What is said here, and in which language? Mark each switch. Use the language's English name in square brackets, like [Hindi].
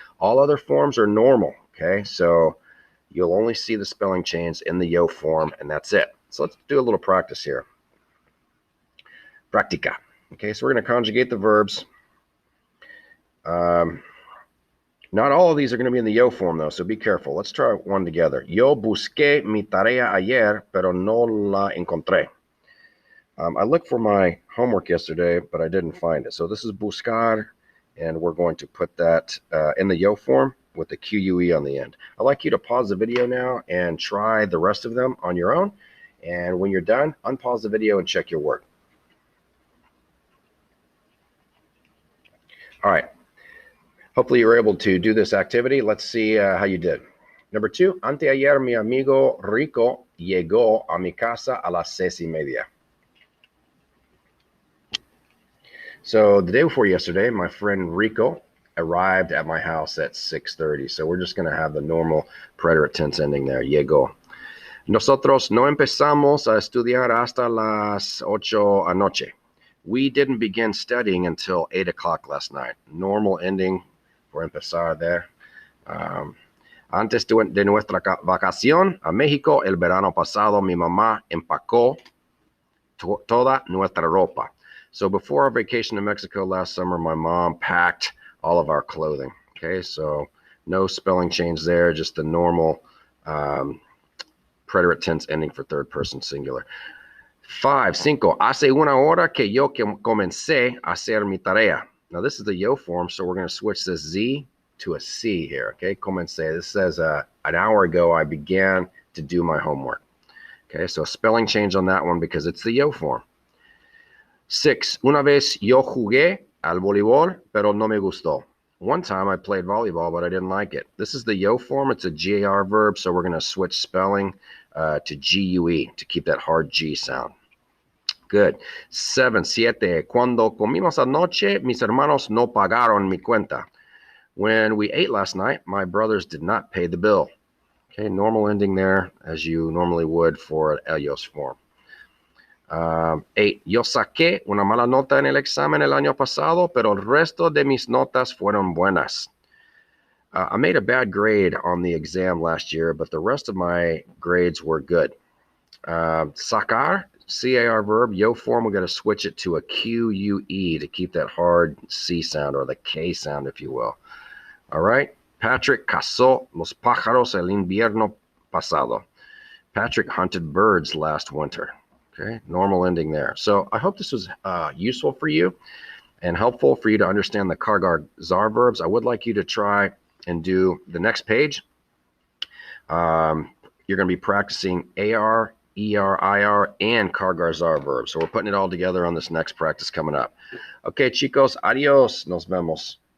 [English] All other forms are normal, okay? So you'll only see the spelling change in the yo form, and that's it. So let's do a little practice here. Practica. Okay, so we're going to conjugate the verbs. Not all of these are going to be in the yo form, though, so be careful. Let's try one together. [Spanish] Yo busqué mi tarea ayer, pero no la encontré. [English] I looked for my homework yesterday, but I didn't find it. So this is buscar, and we're going to put that in the yo form with the QUE on the end. I'd like you to pause the video now and try the rest of them on your own. And when you're done, unpause the video and check your work. All right. Hopefully you were able to do this activity. Let's see how you did. [Spanish] Number 2, anteayer mi amigo Rico llegó a mi casa a las 6:30. [English] So the day before yesterday, my friend Rico arrived at my house at 6:30. So we're just going to have the normal preterite tense ending there, llegó. [Spanish] Nosotros no empezamos a estudiar hasta las 8 anoche. [English] We didn't begin studying until 8 o'clock last night. Normal ending for empezar there. [Spanish] Antes de nuestra vacación a México el verano pasado, mi mamá empacó toda nuestra ropa. [English] So before our vacation to Mexico last summer, my mom packed all of our clothing. Okay, so no spelling change there, just the normal preterite tense ending for third person singular. [Spanish] 5, hace una hora que yo comencé a hacer mi tarea. [English] Now this is the yo form, so we're going to switch this Z to a C here, okay? Comencé. This says an hour ago I began to do my homework. Okay, so a spelling change on that one because it's the yo form. 6. [Spanish] Una vez yo jugué al voleibol, pero no me gustó. [English] One time I played volleyball, but I didn't like it. This is the yo form. It's a GAR verb, so we're going to switch spelling to GUE to keep that hard G sound. Good. 7. 7. [Spanish] Cuando comimos anoche, mis hermanos no pagaron mi cuenta. [English] When we ate last night, my brothers did not pay the bill. Okay, normal ending there, as you normally would for an Ellos form. 8. [Spanish] Yo saqué una mala nota en el examen el año pasado, pero el resto de mis notas fueron buenas. [English] I made a bad grade on the exam last year, but the rest of my grades were good. Sacar, C-A-R verb, yo form, we're going to switch it to a Q-U-E to keep that hard C sound, or the K sound, if you will. All right. [Spanish] Patrick cazó los pájaros el invierno pasado. [English] Patrick hunted birds last winter. Okay, normal ending there. So I hope this was useful for you and helpful for you to understand the car-gar-zar verbs. I would like you to try and do the next page. You're going to be practicing AR, ER, IR, and car-gar-zar verbs. So we're putting it all together on this next practice coming up. Okay, [Spanish] chicos, adios. Nos vemos.